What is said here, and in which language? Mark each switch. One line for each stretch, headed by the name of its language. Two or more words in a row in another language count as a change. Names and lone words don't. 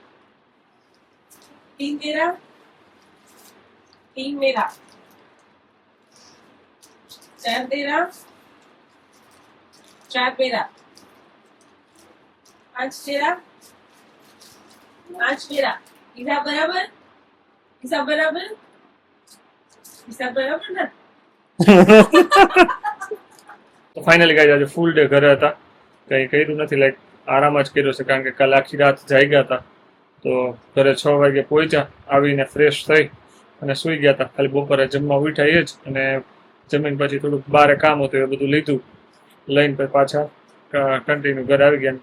Hindi: तीन तेरा तीन मेरा, चार तेरा चार मेरा, पांच तेरा पांच मेरा. हिसाब बराबर ना.
Gujarati: તો
English: finally guys
Gujarati: આજે
English: full day
Gujarati: ઘરે હતા. કંઈ કર્યું નથી, લાઈક આરામ જ કર્યો છે, કારણ કે કાલે આખી રાત જાગ્યા હતા. તો ઘરે 6 વાગે પહોંચ્યા, આવીને ફ્રેશ થઈ અને સૂઈ ગયા હતા. ખાલી બપોરે જમવા ઉઠ્યા એ જ, અને જમીન પછી થોડુંક બહાર કામ હતું એ બધું લીધું, લઈને પછી પાછા કન્ટિન્યુ ઘરે આવી ગયા.